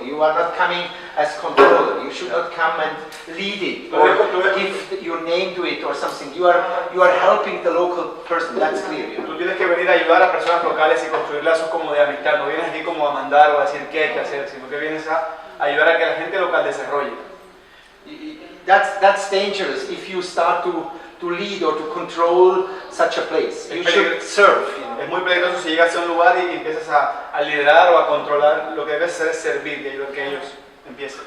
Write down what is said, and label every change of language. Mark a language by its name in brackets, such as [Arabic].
[English] You are not coming as controller. You should not come and lead it or give your name to it or something. You are helping the local person. That's clear. You know? [Spanish] Tú tienes que venir a ayudar a personas locales y construir lazos como de amistad. No vienes aquí como a mandar o a decir qué hay que hacer, sino que vienes a ayudar a que la gente local desarrolle. [English] That's dangerous if you start to lead or to control such a place. You should serve. You know? [Spanish] Es muy peligroso si llegas a un lugar y empiezas a liderar o a controlar. Lo que debes hacer es servir y ayudar a que ellos empiecen.